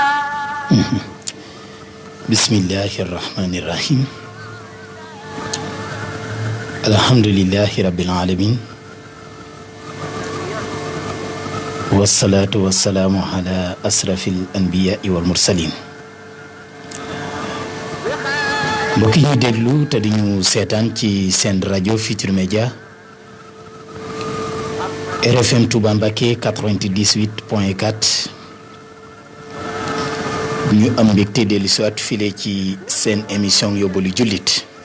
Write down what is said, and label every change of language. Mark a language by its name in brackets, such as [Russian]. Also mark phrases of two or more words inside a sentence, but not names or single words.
[Arabic] بسم الله الرحمن الرحيم. الحمد لله رب العالمين والصلاة والسلام على أشرف الأنبياء والمرسلين [Wolof] mbokk yi ñu déglu te di ñu seetaan ci seen rajo Futurs Médias RFM Touba Mbacké 98.4 ñu am mbégte dellu si waat file ci seen émission yóbbalu jullit